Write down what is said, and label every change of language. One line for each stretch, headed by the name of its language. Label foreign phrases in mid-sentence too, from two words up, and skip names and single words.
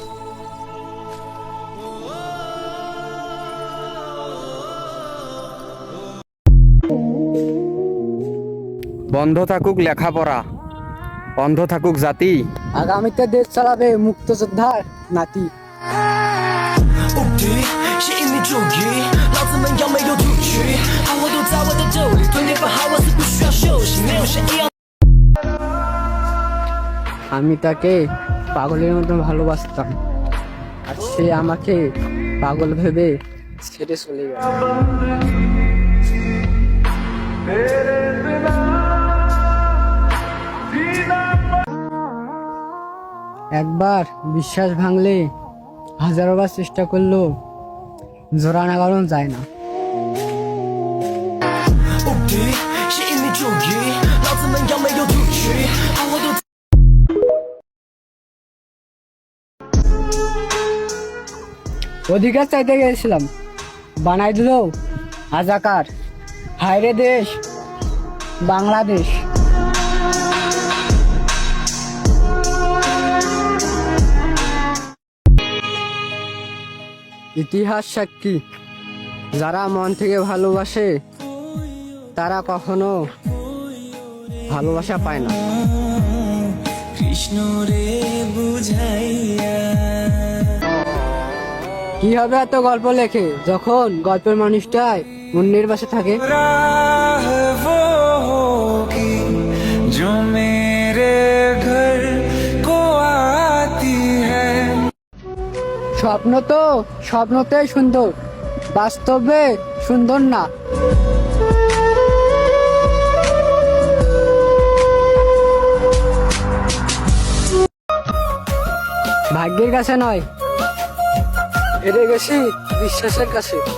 Bangla: বন্ধ থাকুক লেখাপড়া, বন্ধ থাকুক জাতি। আগামীতে দেশ চালাবে মুক্তযোদ্ধার নাতি।
Chinese: 无敌，吸引力注意，老子们要没有突取，好活都在我的兜里，蹲点不好我是不需要休息，没有谁一样。
Bangla: আমি তাকে পাগলের মতো ভালোবাসতাম, আর সে আমাকে পাগল ভেবে ছেড়ে চলে গেল। একবার বিশ্বাস ভাঙলে হাজারোবার চেষ্টা করলেও জোড়া লাগানো যায় না।
Chinese: 无敌，吸引力注意，老子们要没有突取，好活都。
Bangla: অধিকার চাইতে গেছিলাম, বানাই দিল হাজাকার। হায়রে দেশ বাংলাদেশ। ইতিহাস সাক্ষী, যারা মন থেকে ভালোবাসে তারা কখনো ভালোবাসা পায় না। কৃষ্ণ রে বুঝাইয়া। কি হবে এত গল্প লেখে যখন গল্পের মানুষটাই অন্যের পাশে থাকে?
Hindi: राह वो होगी जो मेरे घर को आती है।
Bangla: স্বপ্নতেই সুন্দর, বাস্তবে সুন্দর না। ভাগ্যের কাছে নয়, হেরে গেছি বিশ্বাসের কাছে।